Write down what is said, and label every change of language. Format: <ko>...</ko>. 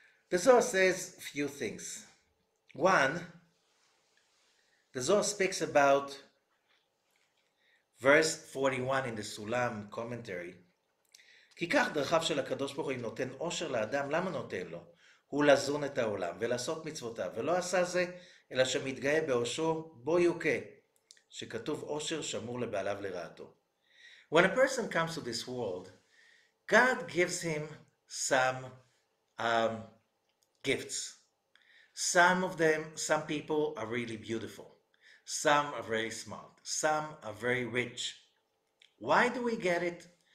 <en>The Zohar says a few things. One, the Zohar speaks about verse 41 in the Sulam commentary.</en> <he>כי כך דרכיו של הקדוש ברוך הוא נותן עושר לאדם, למה נותן לו? הוא לזון את העולם ולעשות מצוותיו, ולא עשה זה, אלא שמתגאה בעושרו בו יוכה, שכתוב עושר שמור לבעליו לרעתו.</he> <en>When a person comes to this world, God gives him some gifts. Some of them, some people are really beautiful. Some are very smart. Some are very rich. Why do we get it?</en>